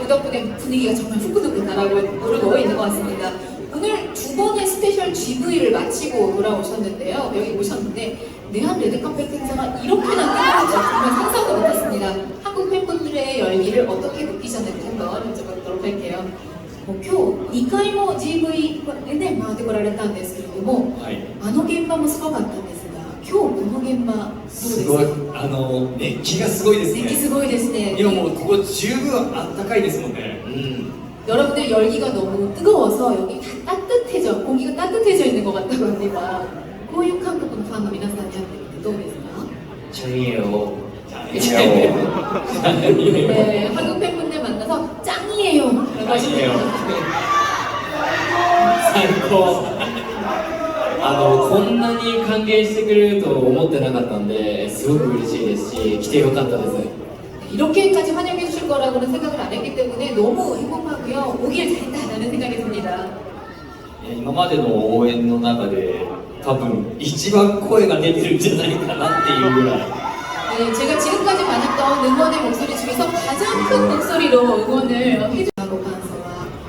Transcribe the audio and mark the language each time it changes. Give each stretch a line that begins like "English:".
Korean: 그 덕분에 분위기가 정말 후끈후끈 오르고 있는 것 같습니다. 오늘 두 번의 스페셜 GV를 마치고 돌아오셨는데요. 여기 오셨는데 내한 레드카펫 행사가 이렇게나 끝날지 정말 상상도 못했습니다. 한국 팬분들의 열기를 어떻게 느끼셨는지 한번 여쭤보도록 할게요.
Japanese: 今日2回も GV でね回ってこられたんですけれども、はい、あの現場もすごかったんですが、今日この現場どうですか？すごい、熱気がすごいですね。熱気すごいですね。今もうここ十分あったかいですもんね。
Korean: 여러분들 열기가 너무 뜨거워서 여기 다 따뜻해져, 공기가 따뜻해져 있는 것 같다고 합니다. 고유 한국의 팬
Japanese: の皆さんに会ってみてどうですか?
Korean: 짱이에요. 네, 한국 팬분들 만나서 짱이에요 라고 하시네요.
Japanese: 最高。こんなに歓迎してくれると思ってなかったんで、すごく嬉しいですし、来てよかったです。
Korean: 이렇게까지 환영해 주실 거라고는 생각을 안 했기 때문에 너무 행복하고요. 오길 잘했다라는 생각이 듭니다.
Japanese: 今までの応援の中で多分一番声が出てるんじゃないかなっていうぐらい。
Korean: 네, 제가 지금까지 받았던 응원의 목소리 중에서 가장 큰 목소리로 응원을 해주고 반서와